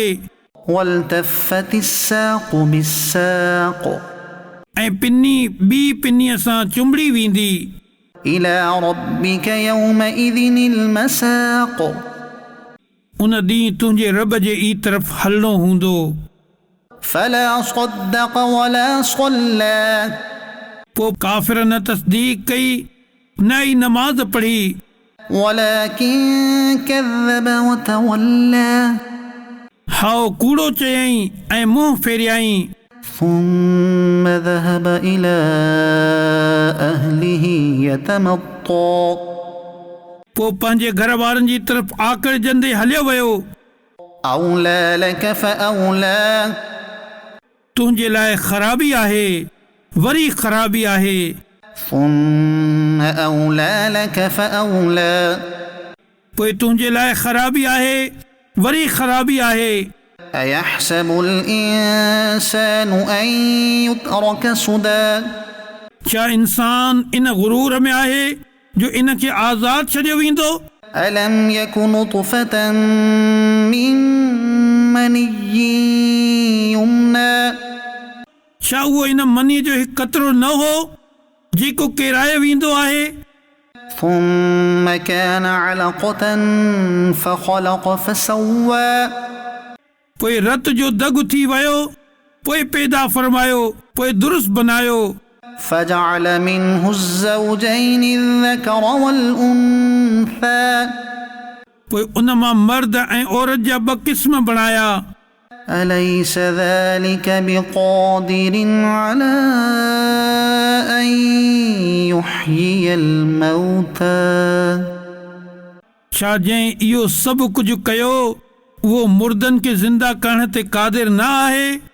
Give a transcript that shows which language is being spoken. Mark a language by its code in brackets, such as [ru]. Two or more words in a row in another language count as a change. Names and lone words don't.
[ar] والتفت الساق بالساق, [sd] ऐं पिनी ॿी पिनीअ सां चुंबड़ी वेंदी। [ar] إلى ربك يومئذ المساق, [sd] उन ॾींहुं तुंहिंजे रब जे ई तरफ़ हलणो हूंदो। [ar] فلا صدق ولا صلى, [sd] पोइ काफ़िर न तस्दीक कई न ई नमाज़ पढ़ी। [ar] ولكن كذب وتولى, [sd] हाओ कूड़ो चयईं ऐं मुंहुं फेरियाईं। [ar] ثم ذهب إلى أهله يتمطى [sd] पोइ पंहिंजे घर वारनि जी तरफ़ आकड़जंदे हलियो वियो। [ar] أولى لك فأولى [sd] तुंहिंजे लाइ ख़राबी आहे, वरी ख़राबी आहे। [ar] ثم أولى لك فأولى [sd] पोइ तुंहिंजे लाइ ख़राबी आहे, वरी ख़राबी आहे। [ar] أيحسب الإنسان أن يترك سدى [sd] छा इंसान इन गुरूर में आहे जो इन खे आज़ाद छॾियो वेंदो? [ar] ألم يك نطفة من مني يمنى [sd] छा उहो इन मनी जो हिकु कतरो न हो जेको केरायो वेंदो आहे? [ar] ثم كان علقة فخلق فسوى [sd] पोइ रत जो दग थी वियो, पोइ पैदा फरमायो, पोइ दुरुस्त बनायो। [ar] فجعل منه الزوجين الذكر والأنثى [sd] पोइ उन मां मर्द ऐं औरत जा ॿ क़िस्म बणाया। [ar] أليس ذلك بقادر على أن يحيي الموتى [sd] छा जंहिं इहो सभु कुझु कयो उहो मुर्दनि खे ज़िंदा करण ते क़ादिर न आहे?